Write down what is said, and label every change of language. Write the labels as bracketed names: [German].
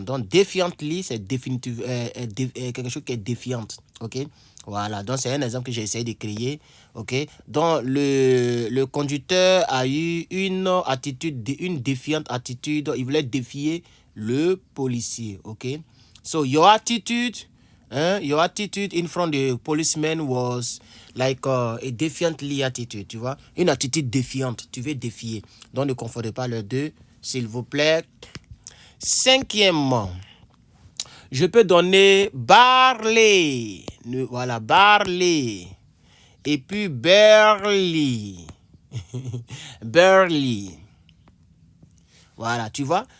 [French] Donc, defiantly, c'est définitive, quelque chose qui est défiante. Ok? Voilà. Donc, c'est un exemple que j'ai essayé de créer. Ok? Donc, le conducteur a eu une défiante attitude. Il voulait défier le policier. Ok? [English] So, your attitude in front of the policeman was like a defiantly attitude, [French] tu vois. Une attitude défiante, tu veux défier. Donc, ne confondez pas les deux, s'il vous plaît. Cinquièmement, je peux donner barley. Voilà, barley. Et puis barley. Barley. Voilà, tu vois.